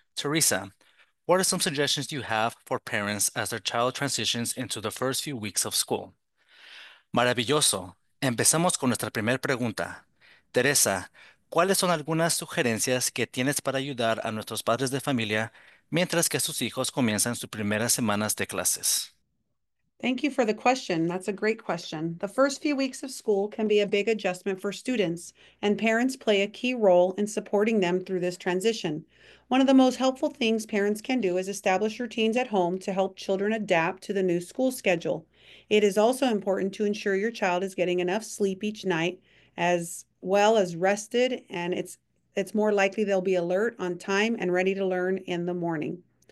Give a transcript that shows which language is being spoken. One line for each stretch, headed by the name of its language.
English: Teresa, what are some suggestions you have for parents as their child transitions into the first few weeks of school?
Spanish: Maravilloso. Empezamos con nuestra primera pregunta. Teresa, ¿cuáles son algunas sugerencias que tienes para ayudar a nuestros padres de familia mientras que sus hijos comienzan sus primeras semanas de clases?
English: Thank you for the question. That's a great question. The first few weeks of school can be a big adjustment for students, and parents play a key role in supporting them through this transition. One of the most helpful things parents can do is establish routines at home to help children adapt to the new school schedule. It is also important to ensure your child is getting enough sleep each night, as well as rested, and it's more likely they'll be alert on time and ready to learn in the morning.